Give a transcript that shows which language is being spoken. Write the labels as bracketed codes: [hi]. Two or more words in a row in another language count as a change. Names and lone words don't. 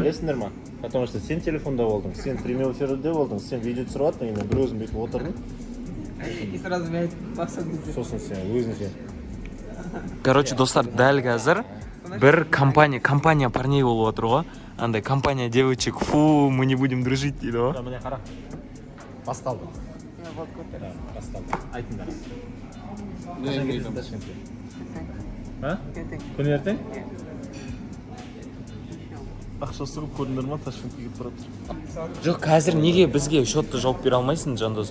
[kk] Білесіңдер ма? [ru] Потому что [kk] сен телефонда болдың, сен [ru] прямой эфирде [kk] болдың, сен видео түсіріп аттың, мен бір өзім бүйтіп отырдым. [ru] И сразу [kk] мен мақсатым. Сосын сен өзінше. Короче, достар, дәл қазір бір [ru] компания парней [kk] болып отыр ғой. [ru] Андай компания девочек, фу, мы не будем дружить [kk] дейді ғой. Міне қара. Басталды. Басталды. Айтыңдар. Күн ертең? Ақша сығып көрдіңдер ма, Ташкентке кетіп баратыр. Жоқ, қазір неге бізге шотты жауап бере алмайсың, Жандос?